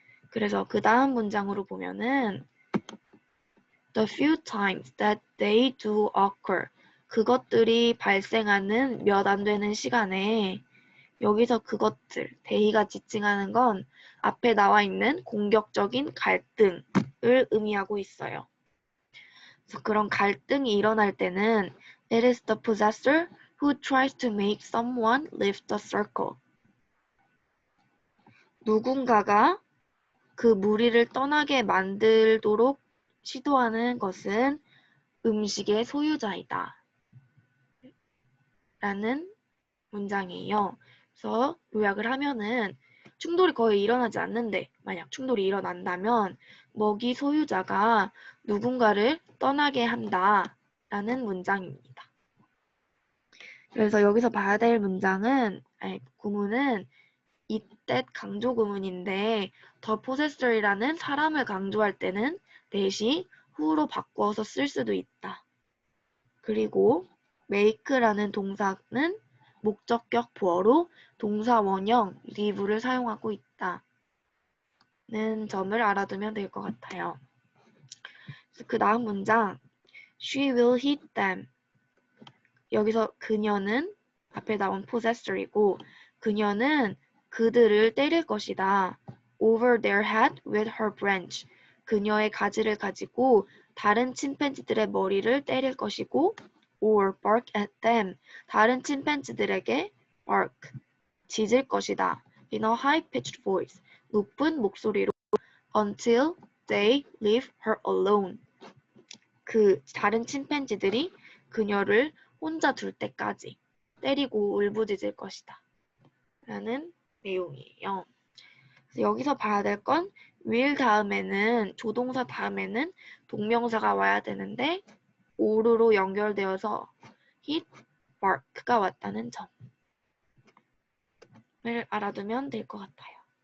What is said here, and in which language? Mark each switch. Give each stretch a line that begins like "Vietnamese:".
Korean: 그래서 그 다음 문장으로 보면은
English: the few times that they do occur,
Korean: 그것들이 발생하는 몇 안 되는 시간에 여기서 그것들, they가 지칭하는 건 앞에 나와 있는 공격적인 갈등을 의미하고 있어요. 그래서 그런 갈등이 일어날 때는
English: it is the possessor who tries to make someone leave the circle.
Korean: 누군가가 그 무리를 떠나게 만들도록 시도하는 것은 음식의 소유자이다. 라는 문장이에요. 그래서 요약을 하면은 충돌이 거의 일어나지 않는데 만약 충돌이 일어난다면 먹이 소유자가 누군가를 떠나게 한다라는 문장입니다. 그래서 여기서 봐야 될 구문은 it that 강조 구문인데 the possessor이라는 사람을 강조할 때는 that이 who로 바꾸어서 쓸 수도 있다. 그리고 make라는 동사는 목적격 보어로 동사 원형 live를 사용하고 있다는 점을 알아두면 될 것 같아요. 그 다음 문장
English: She will hit them.
Korean: 여기서 그녀는 앞에 나온 possessor이고 그녀는 그들을 때릴 것이다.
English: Over their head with her branch.
Korean: 그녀의 가지를 가지고 다른 침팬지들의 머리를 때릴 것이고
English: or bark at them.
Korean: 다른 침팬지들에게 bark. 짖을 것이다.
English: In a high-pitched voice.
Korean: 높은 목소리로
English: until they leave her alone.
Korean: 그 다른 침팬지들이 그녀를 혼자 둘 때까지 때리고 울부짖을 것이다. 라는 내용이에요. 그래서 여기서 봐야 될 건 will 다음에는 조동사 다음에는 동명사가 와야 되는데 oru로 연결되어서 hit, bark가 왔다는 점을 알아두면 될 것 같아요.